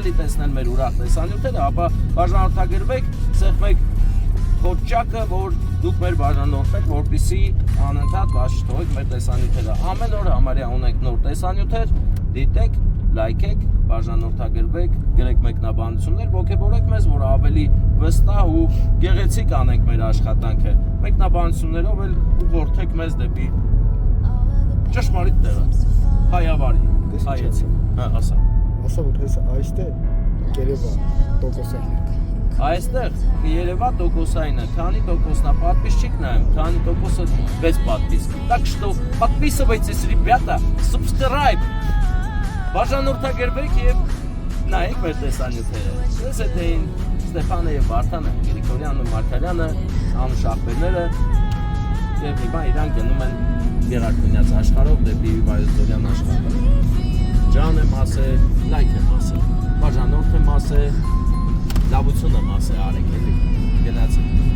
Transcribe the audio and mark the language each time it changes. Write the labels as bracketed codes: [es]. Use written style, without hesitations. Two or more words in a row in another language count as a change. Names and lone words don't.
[hy] էլի տեսնել մեր ուրախ տեսանյութերը, ապա բաժանորդագրվեք, սեղմեք խոճակը, որ դուք մեր բաժանորդ եք, որպեսզի անընդհատ բաց չթողեք մեր տեսանյութերը։ Ամեն օր համարյա ունենք նոր տեսանյութեր, դիտեք, լայքեք, բաժանորդագրվեք, գրեք մեկնաբանություններ, ոգևորեք մեզ, որ ավելի վստահ ու գեղեցիկ անենք մեր աշխատանքը։ Մեկնաբանություններով էլ ուղղորդեք մեզ դեպի ճշմարիտ տեղը։ Հայավարի, հայեցի։ Հա, ասա։ Ասա որ հեսա այստեղ Երևա տոկոսային է։ Այստեղ Երևա տոկոսայինը, քանի տոկոսնա подписчик նայեմ, քանի տոկոսը [ru] без подписки. Так что подписывайтесь, ребята, [en] subscribe. [hy] Բաժանորդագրվեք եւ նայեք մեր տեսանյութերը։ Ես էդեին Ստեփանը եւ Վարդանը, Գրիգորյանը, Մարկարյանը, Անուշ ախպերները եւ հիմա իրան գնում են Գերակունյաց աշխարհով դեպի Վայոց-Ձորյան աշխարհը։ Ջան եմ ասել, լայք եմ ասել, բաժանորդ եմ ասել, լավությունը մասը արեք էլի, գնացեք։